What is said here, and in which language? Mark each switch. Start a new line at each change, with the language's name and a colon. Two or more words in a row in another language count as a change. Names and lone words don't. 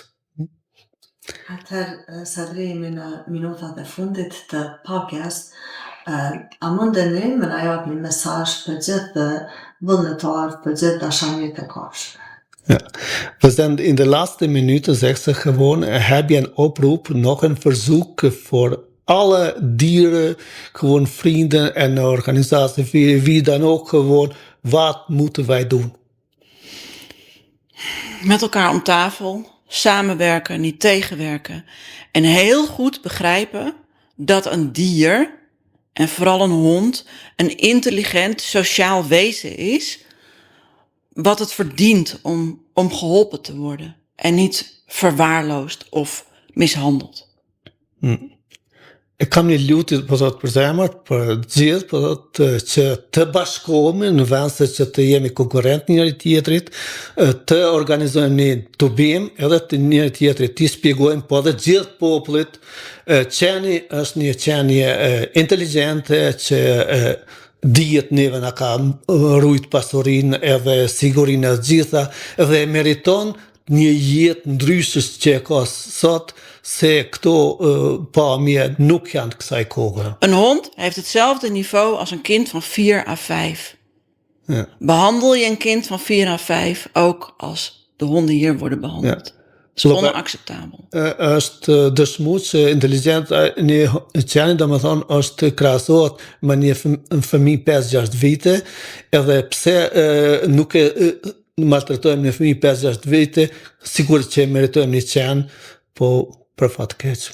Albanian: Atëherë, sa drejemi në minutat e fundit të pakes, a mundeni me na jap një mesazh për gjithë vullnetarët, për gjithë dashamirët e kafshëve?
Dutch: Ja. We zijn in de laatste minuten, zegt ze gewoon, heb je een oproep, nog een verzoek voor alle dieren, gewoon vrienden en organisaties, wie dan ook, gewoon, wat moeten wij doen? Met elkaar om tafel, samenwerken, niet tegenwerken. En heel goed begrijpen dat een dier, en vooral een hond, een intelligent, sociaal wezen is, wat het verdient om geholpen te worden. En niet verwaarloosd of mishandeld. Ik kan niet
Albanian: luten për të përzemër, për gjithë, për që të bashkohemi në vend se që të jemi konkurrent njëri tjetrit, të organizojmë një tubim, edhe të njëri tjetrit të shpjegojmë, po edhe gjithë popullit, qeni është një qenje inteligente që dihet neve na ka rujt pasurinë edhe sigurinë e gjitha dhe meriton një jetë ndryshës që e ka sot se këto pamje nuk janë të kësaj kohe.
Dutch: Een hond heeft hetzelfde niveau als een kind van 4 à 5. Ja. Behandel je een kind van 4 à 5 ook als de honden hier worden behandeld. Ja. Dat is onacceptabel.
Albanian: Është dëshmuar që inteligjenta një qeni do më thonë është krahasohet me një fëmijë 5-6 vite, edhe pse nuk e maltretojmë një fëmijë 5-6 vite, sigur që meritojmë një qen, po për fat keq.